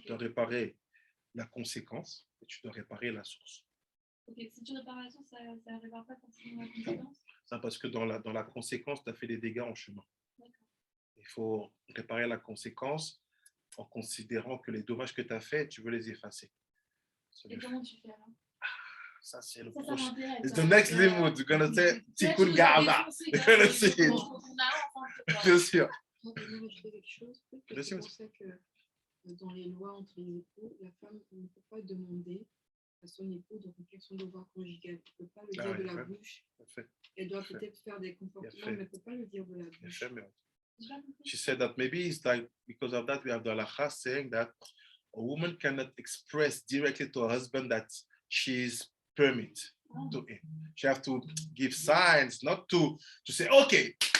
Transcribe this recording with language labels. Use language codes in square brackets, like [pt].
[fr] Tu dois réparer la conséquence et tu dois réparer la source. Ok, si tu répares la source, ça ne répare pas forcément la conséquence. Ça, parce que dans la conséquence, tu as fait des dégâts en chemin. Il faut réparer la conséquence en considérant que les dommages que tu as faits, tu veux les effacer. Et comment tu fais là? Ça, c'est le Ça prochain. m'intéresse. [en] It's the next limit. You're going to say, Tikkun Ga'ava. You're going to see it. [fr] Bien sûr. Je vais ajouter quelque chose. Peut-être que Bien c'est sûr. pour ça que dans les lois entre les époux, la femme ne peut pas demander à son époux de remplir son devoir conjugal. Elle ne peut pas le dire de la bouche. Elle doit peut-être faire des comportements, mais elle ne peut pas le dire de la bouche. [en] She said that maybe it's like because of that we have the halakha saying that a woman cannot express directly to her husband that she's permit to him. She have to give signs, not to say okay.